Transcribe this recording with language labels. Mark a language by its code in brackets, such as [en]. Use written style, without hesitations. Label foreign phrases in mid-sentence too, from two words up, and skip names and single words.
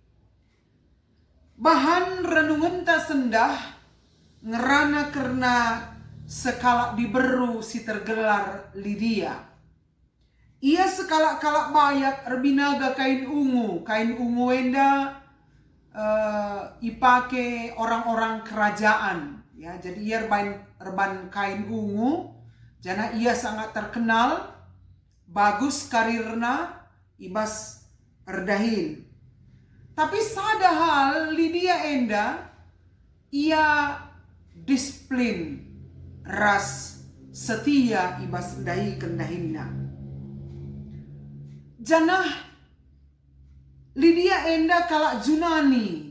[btx] Bahan renungan ta sendah ngerana karena sekala diberu si tergelar Lydia. Ia sekalak-kalak bayak erbinaga kain ungu. Kain ungu enda ipake [id] orang-orang kerajaan. [btx] Ya, jadi ia erban kain ungu. Jana ia [id] sangat terkenal. [btx] Bagus karirna ibas erdahin. Tapi sada hal Lydia enda ia disiplin ras setia ibas dahi kendahinna. Janah Lydia enda kalak Junani.